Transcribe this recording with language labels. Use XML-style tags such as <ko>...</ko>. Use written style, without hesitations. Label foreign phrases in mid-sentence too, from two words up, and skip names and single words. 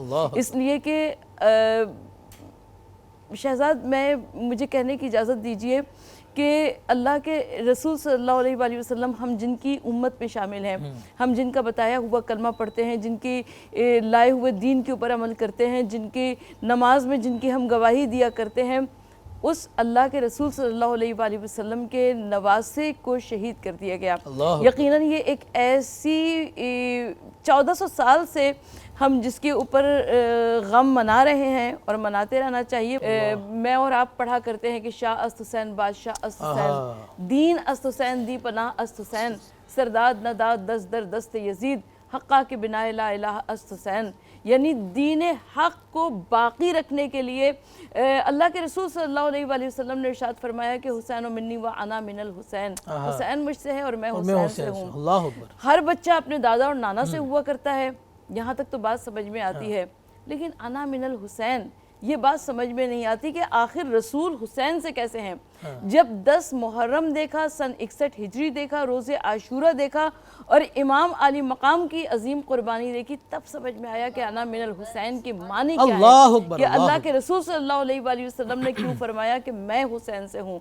<ur>اس لیے کہ شہزاد مجھے کہنے کی اجازت دیجیے کہ اللہ کے رسول</ur> <ar>صلی اللہ علیہ وآلہ وسلم</ar> <ur>ہم جن کی امت میں شامل ہیں, ہم جن کا بتایا ہوا کلمہ پڑھتے ہیں, جن کی لائے ہوئے دین کے اوپر عمل کرتے ہیں, جن کی نماز میں جن کی ہم گواہی دیا کرتے ہیں, اس اللہ کے رسول</ur> <ar>صلی اللہ علیہ وآلہ وسلم</ar> <ur>کے نواسے کو شہید کر دیا گیا. یقیناً یہ ایک ایسی 1400 سال سے ہم جس کے اوپر غم منا رہے ہیں اور مناتے رہنا چاہیے. میں اور آپ پڑھا کرتے ہیں کہ</ur> <fa>شاہ است حسین بادشاہ است حسین, دین است حسین دی پناہ است حسین, سرداد نداد دست در دست یزید, حقہ کے بنا لا الہ است حسین.</fa> <ur>یعنی دین حق کو باقی رکھنے کے لیے اللہ کے رسول</ur> <ar>صلی اللہ علیہ وآلہ وسلم</ar> <ur>نے ارشاد فرمایا کہ</ur> <ar>حسین و منی و انا من الحسین,</ar> <ur>حسین مجھ سے ہے اور میں حسین سے ہوں. ہر بچہ اپنے دادا اور نانا سے ہوا کرتا ہے, یہاں تک تو بات سمجھ میں آتی ہے, لیکن</ur> <ar>انا من الحسین</ar> <ur>یہ بات سمجھ میں نہیں آتی کہ آخر رسول حسین سے کیسے ہیں. جب 10 محرم دیکھا, سن 61 ہجری دیکھا, روز عاشورہ دیکھا اور امام علی مقام کی عظیم قربانی دیکھی, تب سمجھ میں آیا کہ</ur> <ar>انا من الحسین</ar> <ur>کی معنی کیا ہے, کہ اللہ کے رسول</ur> <ar>صلی اللہ علیہ وآلہ وسلم</ar> <ur>نے کیوں فرمایا کہ میں حسین سے ہوں.</ur>